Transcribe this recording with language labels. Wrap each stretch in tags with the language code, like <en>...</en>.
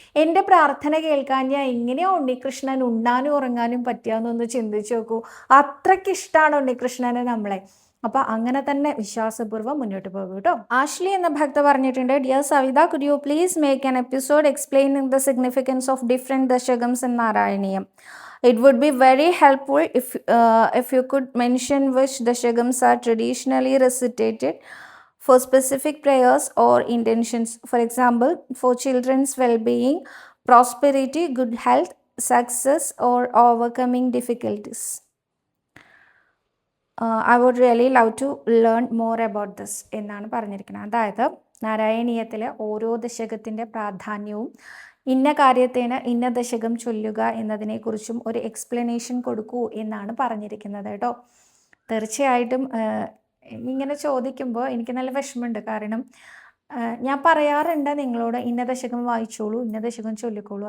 <ml>എൻ്റെ പ്രാർത്ഥന കേൾക്കാൻ ഞാൻ എങ്ങനെയാണ് ഉണ്ണികൃഷ്ണൻ ഉണ്ണാനും ഉറങ്ങാനും പറ്റുകയെന്നൊന്ന് ചിന്തിച്ച് നോക്കൂ. അത്രയ്ക്കിഷ്ടമാണ് ഉണ്ണികൃഷ്ണനെ നമ്മളെ. അപ്പോൾ അങ്ങനെ തന്നെ വിശ്വാസപൂർവ്വം മുന്നോട്ട് പോകും കേട്ടോ. ആഷ്ലി എന്ന ഭക്ത പറഞ്ഞിട്ടുണ്ട്,</ml> <en>Dear Savitha, could you please make an episode explaining the significance of different ദശകംസ് in Narayaneeyam. It would be very helpful if you could mention which dashagams are traditionally recitated for specific prayers or intentions. For example, for children's well-being, prosperity, good health, success, or overcoming difficulties. I would really love to learn more about this</en> <ml>എന്നാണ് പറഞ്ഞിരിക്കുന്നത്. അതായത് നാരായണീയത്തിലെ ഓരോ ദശകത്തിൻ്റെ പ്രാധാന്യവും ഇന്ന കാര്യത്തിന് ഇന്ന ദശകം ചൊല്ലുക എന്നതിനെക്കുറിച്ചും ഒരു എക്സ്പ്ലനേഷൻ കൊടുക്കൂ എന്നാണ് പറഞ്ഞിരിക്കുന്നത് കേട്ടോ. തീർച്ചയായിട്ടും ഇങ്ങനെ ചോദിക്കുമ്പോൾ എനിക്ക് നല്ല വിഷമമുണ്ട്. കാരണം ഞാൻ പറയാറുണ്ട് നിങ്ങളോട്, ഇന്ന ദശകം വായിച്ചോളൂ, ഇന്ന ദശകം ചൊല്ലിക്കോളൂ.</ml>